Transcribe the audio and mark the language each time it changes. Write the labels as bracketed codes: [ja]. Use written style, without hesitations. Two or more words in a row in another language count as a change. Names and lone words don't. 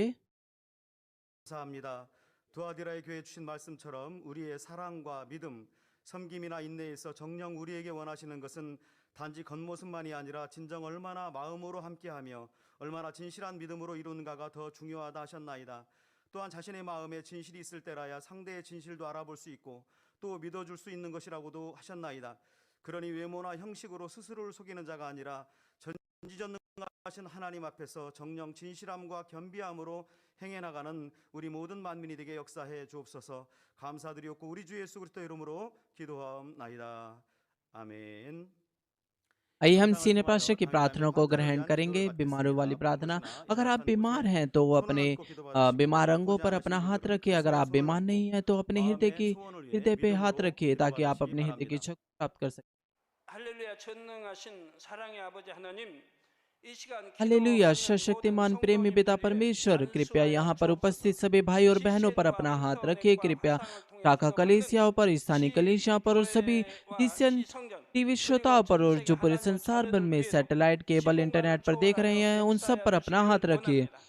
[ko] 감사합니다. 두아디라의 교회 주신 말씀처럼 우리의 사랑과 믿음, 섬김이나 인내에서 정녕 우리에게 원하시는 것은 단지 겉모습만이 아니라 진정 얼마나 마음으로 함께하며 얼마나 진실한 믿음으로 이루는가가 더 중요하다 하셨나이다. 또한 자신의 마음에 진실이 있을 때라야 상대의 진실도 알아볼 수 있고 또 믿어줄 수 있는 것이라고도 하셨나이다. 그러니 외모나 형식으로 스스로를 속이는 자가 아니라 전지전능하신 하나님 앞에서 정녕 진실함과 겸비함으로 행해 나가는 우리 모든 만민이 되게 역사해 주옵소서. 감사드리옵고 우리 주 예수 그리스도 이름으로 기도하옵나이다. 아멘. [hi] आइए हम सीने पास्टर की प्रार्थना को ग्रहण करेंगे, बीमारों वाली प्रार्थना। अगर आप बीमार हैं तो वो अपने बीमार अंगों पर अपना हाथ रखिए। अगर आप बीमार नहीं हैं तो अपने हृदय पे हाथ रखिए, ताकि आप अपने हृदय की इच्छा को प्राप्त कर सकें। [ko] 할렐루야 전능하신 사랑의 아버지 하나님 이 시간 [hi] हालेलुया, सशक्तिमान प्रेमी पिता परमेश्वर, कृपया यहाँ पर उपस्थित सभी भाई और बहनों पर अपना हाथ रखिए। कृपया शाखा कलीसियाओं पर, स्थानीय कलीसियाओं पर और सभी [en] Christian TV [hi] श्रोताओं पर, और जो पूरे संसार भर में [en] satellite, cable, internet [hi] पर देख रहे हैं, उन सब पर अपना हाथ रखिए।